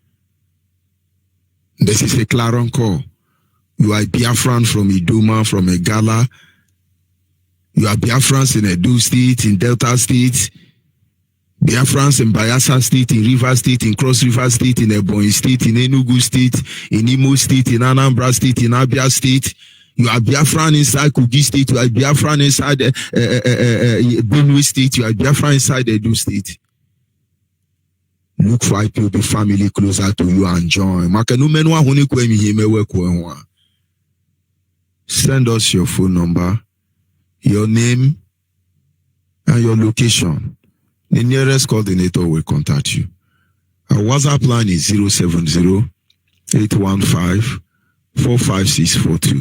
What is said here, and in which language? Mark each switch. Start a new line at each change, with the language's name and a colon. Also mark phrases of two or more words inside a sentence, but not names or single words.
English: This is a clarion call. You are a Biafran from Idoma, from Egala. You are Biafrans in Edo State, in Delta State, Biafrans in Bayelsa State, in River State, in Cross River State, in Ebonyi State, in Enugu State, in Imo State, in Anambra State, in Abia State. You are Biafran inside Kogi State. You are Biafran inside Benue State. You are Biafran inside Edo State. Look for IPOB family closer to you and join. Send us your phone number, your name, and your location. The nearest coordinator will contact you. Our WhatsApp line is 070 815 45642.